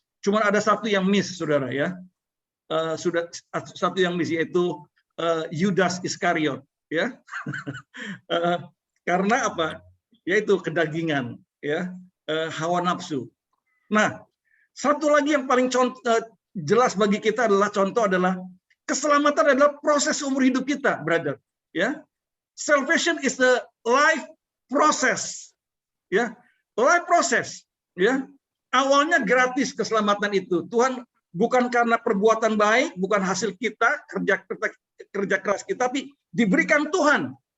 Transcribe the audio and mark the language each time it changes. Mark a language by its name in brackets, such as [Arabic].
[Indonesian] Cuma ada satu yang miss, Saudara, ya. Sudah satu yang miss, yaitu Yudas Iskariot, ya. Karena apa? Yaitu kedagingan, ya, hawa nafsu. Nah, satu lagi yang paling jelas bagi kita adalah keselamatan adalah proses umur hidup kita, brother. [English] Ya, salvation is the life process. [Indonesian] Ya, [English] life process. [Indonesian] Ya, awalnya gratis keselamatan itu. Tuhan bukan karena perbuatan baik, bukan hasil kita kerja keras kita, tapi diberikan Tuhan.